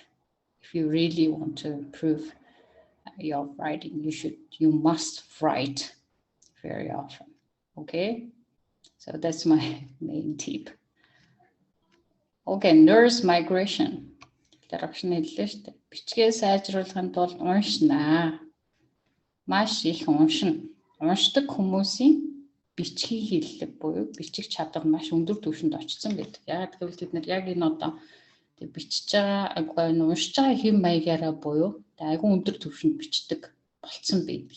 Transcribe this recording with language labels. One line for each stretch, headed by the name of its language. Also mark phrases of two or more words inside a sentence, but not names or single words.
English: If you really want to improve your writing, you must write very often. Okay, so that's my main tip. Okay, nurse migration.
Mongolian: Direction хэллээ шүү дээ. Бичгээ сайжруулахын тулд уншнаа. Маш их уншина. Уншдаг хүмүүсийн бичгийн хэллэг буюу бичих чадвар маш өндөр түвшинд очсон байдаг. Яг гэвэл бид нар яг энэ одоо бичиж байгаа, уншиж байгаа хэм маягаараа буюу айгүй өндөр түвшинд бичдэг болцсон байдаг.